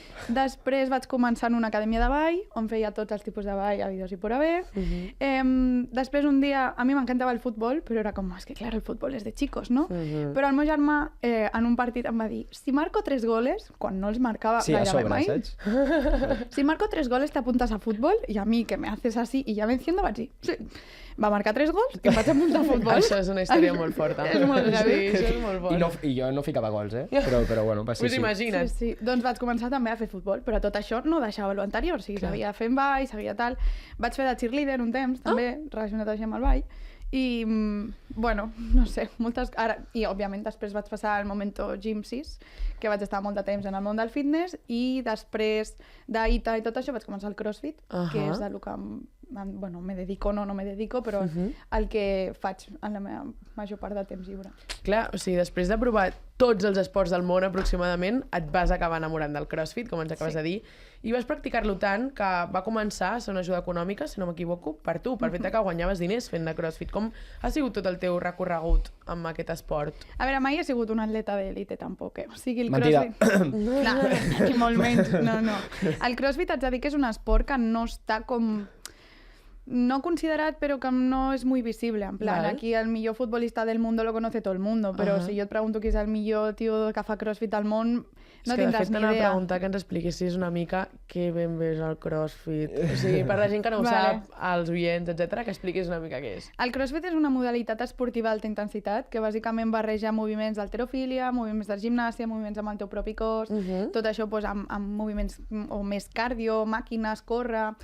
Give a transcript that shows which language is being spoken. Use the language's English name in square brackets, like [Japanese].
[Catalan] Després vaig començar en una acadèmia de ball, on feia tots els tipus de ball, [Spanish] habidos y por haver. [Catalan] Després un dia, a mi m'encantava el futbol, però era com, és que clar, el futbol és [Spanish] de chicos, [Catalan] no? Però el meu germà, en un partit em va dir, si marco 3 goles, quan no els marcava Sí, a gairebé sobre, mai, saps? [Spanish] si marco 3 goles te apuntas a fútbol, y a mí que me haces así y ya venciendo [Catalan] vaig dir, sí. Va marcar 3 gols i em vaig apuntar a futbol. Això és una història molt forta. És molt heavy. Sí, això és molt fort. I jo no ficava gols, però bueno, va ser Pues sí. imagina't. Sí, sí. Doncs vaig començar també a fer futbol, però tot això no deixava lo anterior, o sigui, sabia fer ball, sabia tal. Vaig fer de cheerleader un temps, també, relacionat així amb el ball. I, bueno, no sé, moltes... Ara, i, òbviament, després vaig passar al Momento Gym 6, que vaig estar molt de temps en el món del fitness, i després d'ITA i tot això vaig començar el CrossFit, que és del que bueno, [Spanish] me dedico, no me dedico, [Catalan] però el que faig en la meva major part de temps lliure. Clar, o sigui, després de provar tots els esports del món aproximadament, et vas acabar enamorant del CrossFit, com ens acabes de dir, i vas practicar-lo tant que va començar a ser una ajuda econòmica, si no m'equivoco, per tu, pel fet que guanyaves diners fent de CrossFit. Com ha sigut tot el teu recorregut amb aquest esport? A veure, mai he sigut un atleta d'élite, tampoc, O sigui, el Mentida. CrossFit... Clar, ni molt menys, no. El CrossFit haig de dir que és un esport que no està com... [Spanish] No considerat, pero que no es muy visible. [Catalan] En plan, aquí el millor futbolista [Spanish] del mundo lo conoce todo el mundo, [Catalan] però si jo et pregunto qui és el millor tio que fa CrossFit al món, no tindràs ni idea. És que de fet t'anava a preguntar que ens expliquessis una mica què ben bé és el CrossFit. O sigui, per la gent que no ho sap, als oients, etc, que expliquis una mica què és. El CrossFit és una modalitat esportiva d'alta intensitat que bàsicament barreja moviments d'halterofília, moviments de gimnàsia, moviments amb el teu propi cos, tot això amb moviments o més cardio, màquines, córrer...